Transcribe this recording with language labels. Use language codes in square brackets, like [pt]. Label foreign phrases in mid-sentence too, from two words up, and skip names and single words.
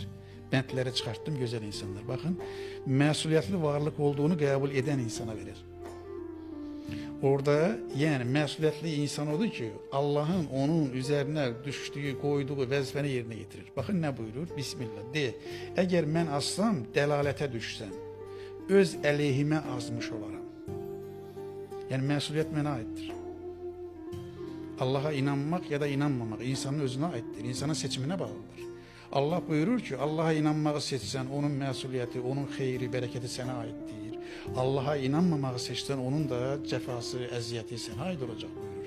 [tr] Bentleri çıkarttım güzel insanlar. Bakın məsuliyyətli varlık olduğunu kabul eden insana verir. Orada yani məsuliyyətli insan odur ki Allah'ın onun üzerine düştüğü, koyduğu vəzifəni yerine getirir. Bakın ne buyurur? Bismillah de. [az] Eğer mən azsam, dəlalətə düşsəm, öz əleyhimə azmış olaram. Yani məsuliyyət mənə aittir. [tr] Allah'a inanmak ya da inanmamak insanın özüne aittir. İnsanın seçimine bağlıdır. Allah buyurur ki Allah'a inanmağı seçsen [az] onun məsuliyyəti, onun xeyri, [tr] bereketi sana aittir. Allah'a inanmamağı seçsen onun da cefası, əziyyəti sana ait olacak buyurur.